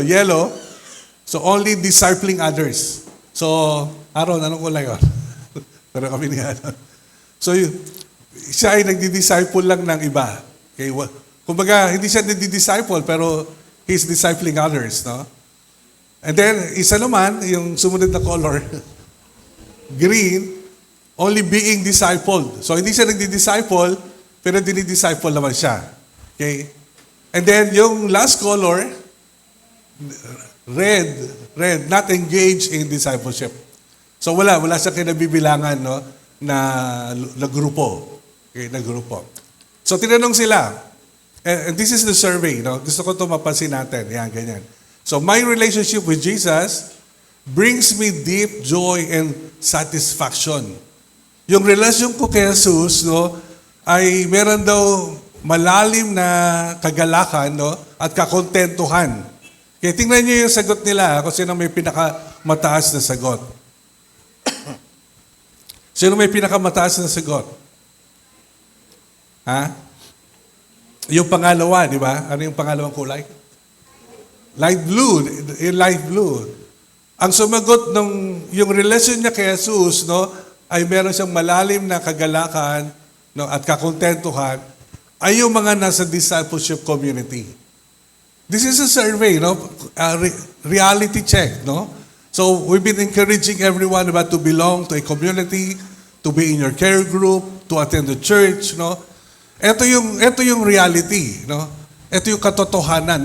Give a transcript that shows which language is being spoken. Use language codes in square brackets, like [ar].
[en] Yellow, so only discipling others. [tl] So, Aaron, anong kulay yon? Pero kami ni Aaron. So, siya ay nagdi-disciple lang ng iba. Okay? Kumbaga, hindi siya nagdi-disciple, pero he's discipling others, And then, isa naman, yung sumunod na color, green, only being discipled. So, hindi siya nagdi-disciple, pero dinidisciple naman siya. Okay? [en] And then, yung last color, red, not engaged in discipleship. [tl] So, wala siyang kinabibilangan, na grupo. Okay, na grupo. So, tinanong sila, and this is the survey, Gusto ko ito mapansin natin. Yan, ganyan. [en] So, my relationship with Jesus brings me deep joy and satisfaction. [tl] Yung relasyon ko kay Jesus, ay meron daw malalim na kagalakan, at kakontentuhan. Kaya tingnan niyo yung sagot nila, kung sino may pinakamataas na sagot. Sino may pinakamataas na sagot? Ha? Yung pangalawa, di ba? Ano yung pangalawang kulay? Light blue. Yung light blue. Ang sumagot yung relasyon niya kay Jesus, ay meron siyang malalim na kagalakan, at kakontentuhan, ay yung mga nasa discipleship community. [en] This is a survey, reality check, So we've been encouraging everyone to belong to a community, to be in your care group, to attend the church, Ito yung reality, Ito yung katotohanan.